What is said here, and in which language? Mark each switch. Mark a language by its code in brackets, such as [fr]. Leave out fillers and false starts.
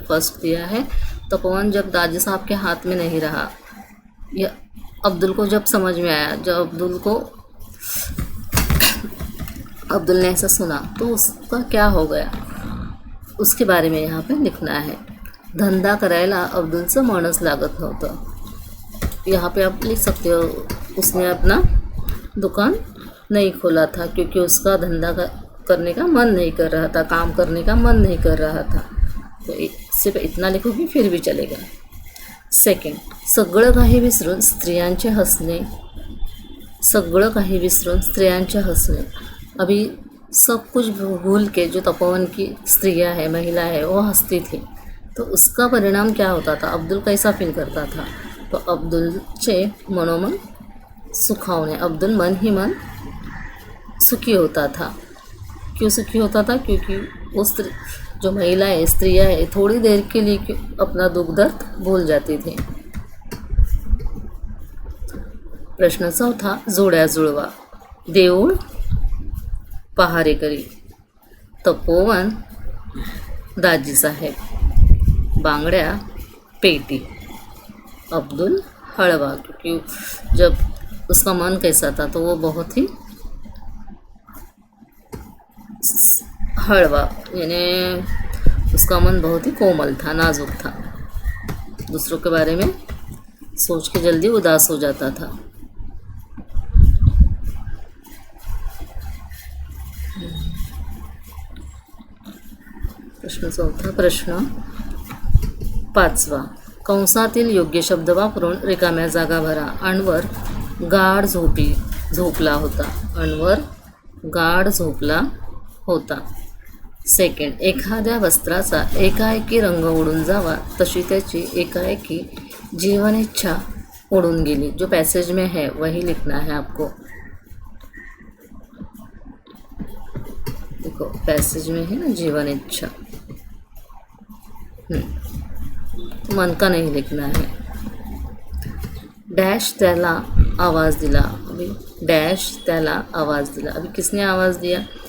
[hi] अभी फर्स्ट दिया है, तपोवन जब दाजी साहब के हाथ में नहीं रहा, यह अब्दुल को जब समझ में आया, जब अब्दुल ने ऐसा सुना तो उसका क्या हो गया, उसके बारे में यहाँ पे लिखना है। [mr] धंदा करायला अब्दुलचं मनच लागत नव्हतं। [hi] यहाँ पे आप लिख सकते हो, उसने अपना दुकान नहीं खोला था क्योंकि उसका धंधा करने का मन नहीं कर रहा था, काम करने का मन नहीं कर रहा था। तो सिर्फ इतना लिखोगे फिर भी चलेगा। [mr] सेकंड, सगळं काही विसरून स्त्रियांचे हसणे। सगळं काही विसरून स्त्रियांचे हसणे। [hi] अभी सब कुछ भूल के जो तपोवन की स्त्रियां है, महिला है, वो हंसती थी, तो उसका परिणाम क्या होता था? अब्दुल कैसा फील करता था? [mr] तो अब्दुलचे मनोमन सुखावणे। [hi] अब्दुल मन ही मन सुखी होता था। क्यों सुखी होता था? क्योंकि वो जो महिलाएं, स्त्रियां है, थोड़ी देर के लिए अपना दुख दर्द भूल जाती थी। [mr] प्रश्न चौथा, जोड्या जुळवा। देऊळ पहारेकरी, तपोवन दाजी साहेब, बांगड्या पेटी, अब्दुल हलवा। [hi] क्योंकि जब उसका मन कैसा था तो वो बहुत ही हलवा, यानी उसका मन बहुत ही कोमल था, नाजुक था, दूसरों के बारे में सोच के जल्दी उदास हो जाता था। [mr] प्रश्न चौथा। प्रश्न पाचवा, कंसातील योग्य शब्द वापरून रिकाम्या जागा भरा। अनवर गाढ झोपला होता। अनवर गाढ झोपला होता। सेकंड, एखाद्या वस्त्राचा एकाएकी रंग उडून जावा तशी त्याची एकाएकी जीवन इच्छा उडून गेली। [hi] जो पैसेज में है वही लिखना है आपको। देखो पैसेज में है ना जीवन इच्छा, मन का नहीं लिखना है। [mr] डैश त्याला आवाज़ दिला। अभी डैश त्याला आवाज़ दिला, [hi] अभी किसने आवाज़ दिया?